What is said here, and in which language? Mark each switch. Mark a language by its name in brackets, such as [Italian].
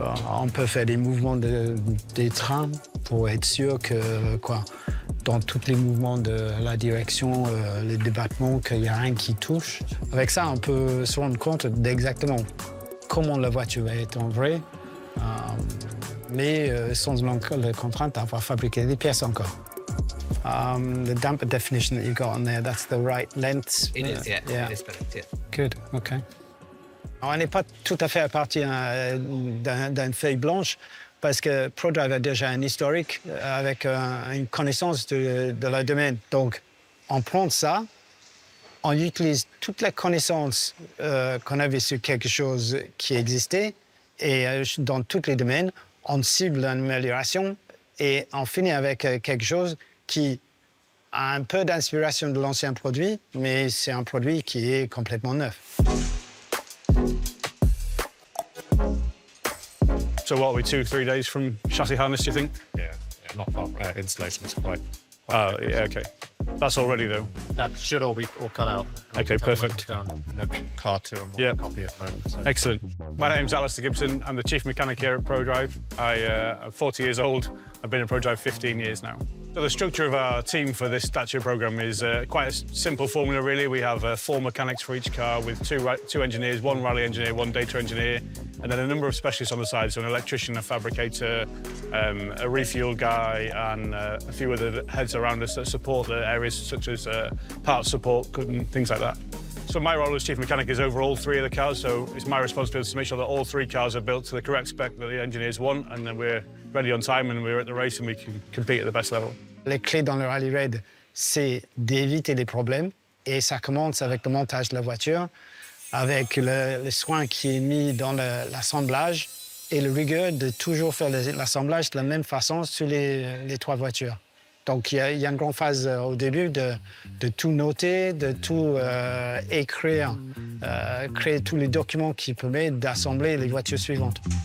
[French] On peut faire des mouvements des trains pour être sûr que, dans tous les mouvements de la direction, les débattements, qu'il n'y a rien qui touche. Avec ça, on peut se rendre compte d'exactement comment la voiture va être en vrai, mais sans la contrainte d'avoir fabriqué des pièces encore. [English] The damper definition that you've got on there, that's the right length. It is, yeah. Yeah. It is correct, yeah. Good, OK. [French] On n'est pas tout à fait à partir d'une feuille blanche parce que ProDrive a déjà un historique avec une connaissance de leur domaine. Donc, on prend ça, on utilise toute la connaissance qu'on avait sur quelque chose qui existait et dans tous les domaines, on cible l'amélioration et on finit avec quelque chose qui a un peu d'inspiration de l'ancien produit, mais c'est un produit qui est complètement neuf. [English] So what are we, 2-3 days from chassis harness, do you think? Yeah, not far. Installation is quite. Oh, yeah, okay. That's all ready, though. That should all be all cut out. Okay, perfect. No car to them. Yeah. Copy at the moment. So. Excellent. My name's Alistair Gibson. I'm the chief mechanic here at ProDrive. I'm 40 years old. I've been at ProDrive 15 years now. So the structure of our team for this Dacia program is quite a simple formula, really. We have 4 mechanics for each car with two engineers, 1 rally engineer, 1 data engineer, and then a number of specialists on the side, so an electrician, a fabricator, a refuel guy, and a few other heads around us that support the areas such as parts support and things like that. So my role as chief mechanic is over all 3 of the cars, so it's my responsibility to make sure that all 3 cars are built to the correct spec that the engineers want, and then we're ready on time and we're at the race and we can compete at the best level. [French] Les clés dans le rally raid, c'est d'éviter les problèmes. Et ça commence avec le montage de la voiture, avec le soin qui est mis dans l'assemblage et le rigueur de toujours faire l'assemblage de la même façon sur les 3 voitures. Donc il y a une grande phase au début de tout noter, de tout écrire, créer tous les documents qui permettent d'assembler les voitures suivantes.